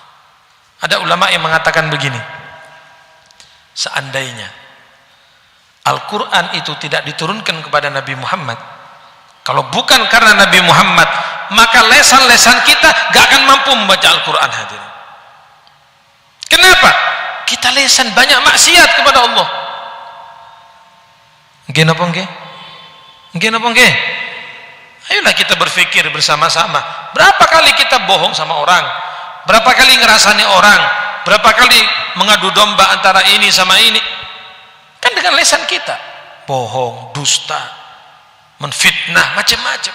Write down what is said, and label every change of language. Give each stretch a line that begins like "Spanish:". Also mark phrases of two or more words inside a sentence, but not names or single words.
Indonesian: Ada ulama yang mengatakan begini, seandainya Al-Quran itu tidak diturunkan kepada Nabi Muhammad, kalau bukan karena Nabi Muhammad, maka lesan-lesan kita gak akan mampu membaca Al-Quran hadirin. Kenapa? Kita lesan banyak maksiat kepada Allah.
Javanese: Nggih napa nggih? Nggih napa nggih?
Indonesian: Ayolah kita berpikir bersama-sama. Berapa kali kita bohong sama orang? Berapa kali ngerasani orang? Berapa kali mengadu domba antara ini sama ini? Kan dengan lesan kita. Bohong, dusta, menfitnah, macam-macam.